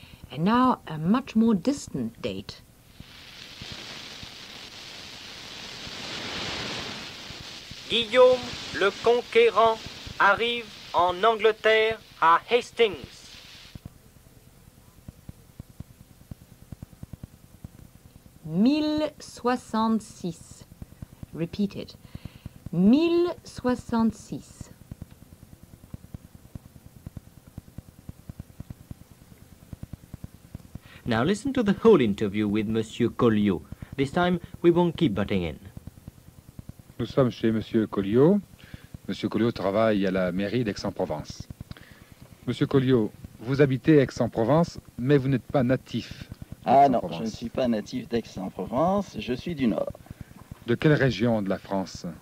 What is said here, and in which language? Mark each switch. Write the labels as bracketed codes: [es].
[en] And now a much more distant date. [fr] Guillaume le Conquérant arrive en Angleterre à Hastings. [en] 1066. Repeated. [fr] 1066. [en] Now listen to the whole interview with Monsieur Colliot. This time we won't keep butting in. [fr] Nous sommes chez Monsieur Colliot. Monsieur Colliot travaille à la mairie d'Aix-en-Provence. Monsieur Colliot, vous habitez Aix-en-Provence, mais vous n'êtes pas natif. Ah non, je ne suis pas natif d'Aix-en-Provence, je suis du Nord. De quelle région de la France?